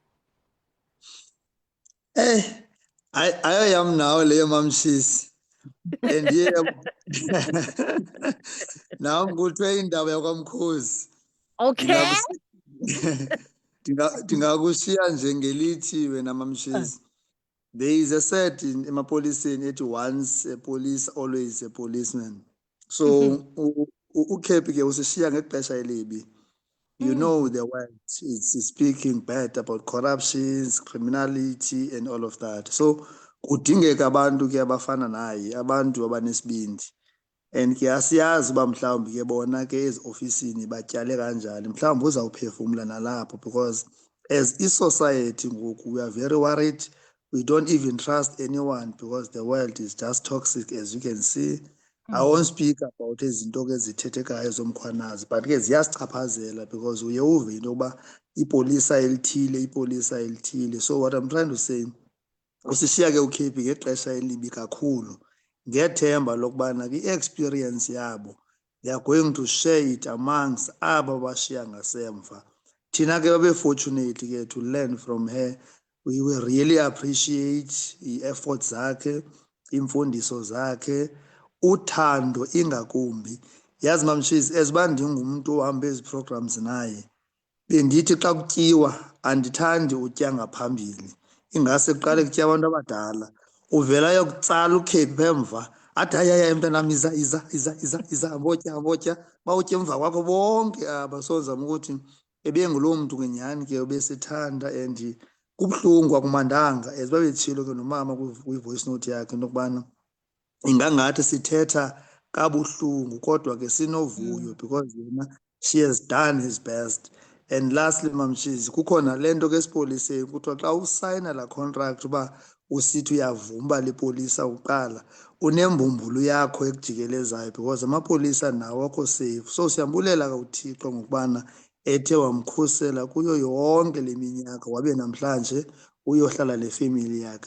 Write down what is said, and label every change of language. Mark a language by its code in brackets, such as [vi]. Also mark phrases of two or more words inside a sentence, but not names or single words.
[xh] Ayo yam nawo leyo mamshisi ndiye nami kuthiwe indaba yakwamkhozi [en] Okay. [xh] ndingakushiya nje ngelithi wena mamshisi. [en] There is a saying [xh] emapoliseni ethi [en] once a police always a policeman. [xh] So uKepi ke usishiya ngexesha elibi. [en] You know the world is speaking bad about corruptions, criminality and all of that. [xh] So kudingeka abantu ke abafana naye, abantu abanesibindi. And ke asiyazi uba mhlawumbi ke bona ke eziofisini batyale kanjani. Mhlawumbi uzawuphefumla nalapho [en] because as a society ngoku we are very worried. We don't even trust anyone because the world is just toxic as you can see. I won't speak about [xh] izinto ke zithethekayo zomkhwanazi but ke ziyasichaphazela because uye uve into yokuba ipolisa elithile. [en] So what I'm trying to say, [xh] usishiya ke uKepi ngexesha elibi kakhulu. Ngethemba lokubana i-experience yabo [en] they are going to share it amongst [xh] aba bashiya ngasemva. Thina ke babe [en] fortunate ke to learn from her. We will really appreciate [xh] i-efforts zakhe, imfundiso zakhe, uthando ingakumbi. Yazi mamshisi eziba ndingumuntu ohamba ezi programs naye bendithi xa kutyiwa andithandi utya ngaphambili. Ingase kuqale kutya abantu abadala uvela yokutsala uKepi emva athi ayaya mntanam iza botya bawutya emva kwakho bonke aba. So zama ukuthi ebengulo muntu ngenyani ke obesithanda and kubuhlungu akumandanga as babetshilo ke nomama kwi-voice note yakhe into yokubana ingangathi sithetha kabuhlungu kodwa ke sinovuyo because yena [en] she has done his best. [xh] And lastly mamshizi kukhona lento ke esipoliseni kuthiwa xa usayina la contract uba usithi uyavuma le polisa uqala unembumbulu yakho ekujikelezayo because amapolisa nawo akho safe. So siyambulela kaUthixo ngokubana ethe wamkhusela kuyo yonke leminyaka wabe namhlanje uyohlala nefamily yakhe.